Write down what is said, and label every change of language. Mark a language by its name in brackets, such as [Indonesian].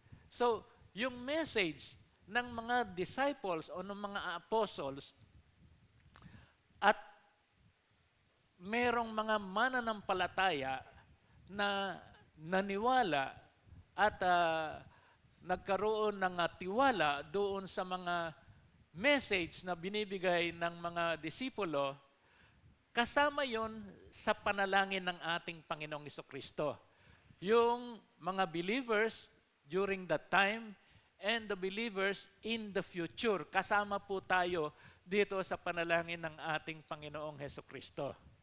[Filipino] So, yung message ng mga disciples o ng mga apostles at merong mga mananampalataya na naniwala at nagkaroon ng tiwala doon sa mga message na binibigay ng mga disipulo, kasama yon sa panalangin ng ating Panginoong Hesukristo. Yung mga [English] believers during that time and the believers in the future. [Filipino] Kasama po tayo dito sa panalangin ng ating Panginoong Hesukristo.